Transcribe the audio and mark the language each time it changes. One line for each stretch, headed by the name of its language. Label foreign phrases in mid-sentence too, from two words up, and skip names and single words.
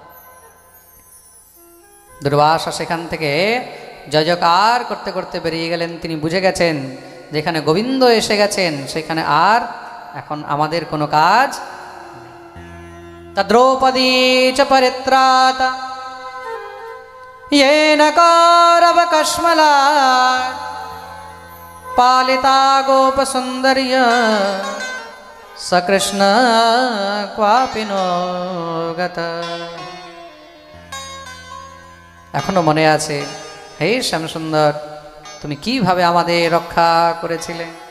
Bangla: দুর্বাসা সেখান থেকে জয়জয়কার করতে করতে বেরিয়ে গেলেন। তিনি বুঝে গেছেন যেখানে গোবিন্দ এসে গেছেন সেখানে আর এখন আমাদের কোনো কাজ।
Sanskrit: দ্রৌপদী চ পরিত্রাতা येन कौरवकश्मला पालिता गोपसुन्दर्य सकृष्ण क्वापि नो गत।
Bangla: এখনো মনে আছে, হে শ্যামসুন্দর, তুমি কিভাবে আমাদের রক্ষা করেছিলে।